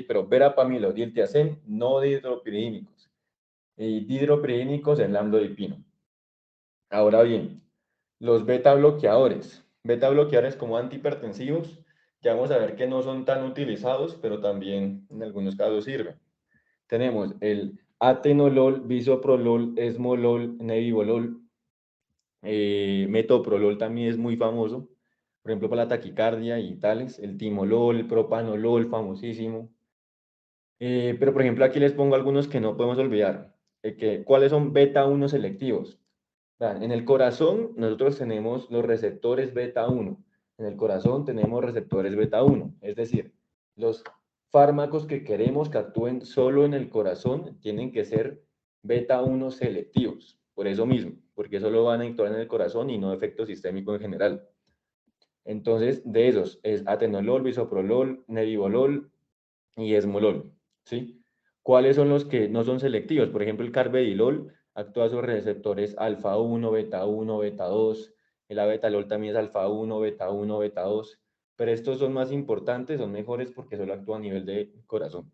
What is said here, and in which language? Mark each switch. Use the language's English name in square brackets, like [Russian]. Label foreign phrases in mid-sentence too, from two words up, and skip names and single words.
[Spanish] Pero verapamilo, diltiazem, no dihidropiridínicos, y dihidropiridínicos el amlodipino. Ahora bien, los beta bloqueadores como antihipertensivos, que vamos a ver que no son tan utilizados, pero también en algunos casos sirven. Tenemos el atenolol, bisoprolol, esmolol, nebivolol, metoprolol también es muy famoso, por ejemplo para la taquicardia y tales, el timolol, el propanolol, famosísimo. Pero por ejemplo aquí les pongo algunos que no podemos olvidar, ¿cuáles son beta 1 selectivos? En el corazón nosotros tenemos los receptores beta 1. En el corazón tenemos receptores beta 1. Es decir, los fármacos que queremos que actúen solo en el corazón tienen que ser beta 1 selectivos. Por eso mismo, porque solo van a actuar en el corazón y no efecto sistémico en general. Entonces, de esos es atenolol, bisoprolol, nebivolol y esmolol. ¿Sí? ¿Cuáles son los que no son selectivos? Por ejemplo, el carvedilol actúa sobre receptores alfa 1, beta 1, beta 2. El abetalol también es alfa 1, beta 1, beta 2. Pero estos son más importantes, son mejores porque solo actúan a nivel de corazón.